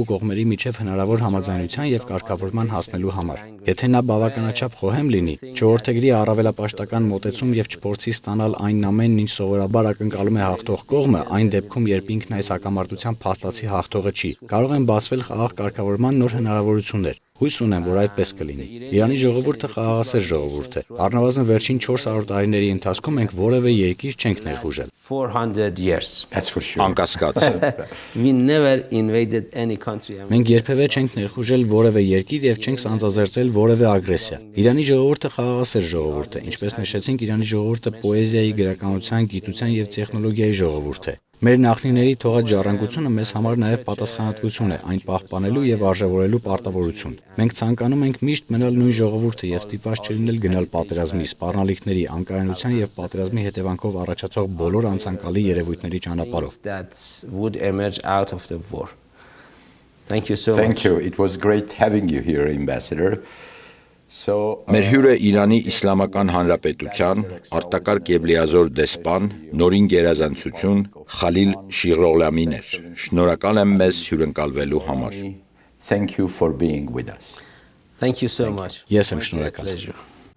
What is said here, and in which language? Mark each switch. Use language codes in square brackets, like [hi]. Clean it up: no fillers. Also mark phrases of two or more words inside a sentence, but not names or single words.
[hy] կողմերի միջև հնարավոր համաձայնության եւ կարգավորման հասնելու համար։ Եթե նա բավականաչափ խոհեմ լինի, չորթեգրի առավելապաշտական մոտեցում եւ չփորձի ստանալ այն ամենն, ինչ սովորաբար ակնկալում է հաղթող կողմը, այն դեպքում, երբ ինքն այս հակամարտության փաստացի հաղթողը չի, կարող են բացվել խաղաղ կարգավորման նոր հնարավորություններ։ Հույս ունեմ, որ այդպես կլինի։ Իրանի ժողովուրդը խաղաղասեր ժողովուրդ է։ Առնվազն վերջին 400 տարիների ընթացքում մենք որևէ երկիր չենք ներխուժել։ [en] 400 years. That's for sure. [hy] Անկասկած։ [en] We never invaded any country. [hy] Մենք երբևէ չենք ներխուժել որևէ երկիր եւ չենք սանձազերծել որևէ ագրեսիա։ Իրանի ժողովուրդը խաղաղասեր ժողովուրդ է, ինչպես նշեցինք, Իրանի ժողովուրդը պոեզիայի, գրականության, գիտության եւ տեխնոլոգիայի ժողովուրդ է։ Մեր նախնիների թողած ժառանգությունը մեզ համար նաև պատասխանատվություն է, այն պահպանելու եւ արժևորելու պարտավորություն։ Մենք ցանկանում ենք միշտ մնալ նույն ժողովուրդը եւ ստիպված չլինել գնալ պատերազմի, սպառնալիքների, անկայունության եւ պատերազմի հետևանքով առաջացող բոլոր անցանկալի երևույթների ճանապարհով։ [en] That would emerge out of the war. Thank you so much. Thank you. It was great having you here, Ambassador. [hy] Մեր հյուրը Իրանի Իսլամական Հանրապետության արտակարգ եւ լիազոր դեսպան, նորին գերազանցություն Խալիլ Շիրօղլամին էր։ Շնորհակալ եմ մեզ հյուրընկալվելու համար։ [en] Thank you for being with us. Thank you so much. [hy] Ես եմ [en] My [hy] շնորհակալ։ [en] pleasure.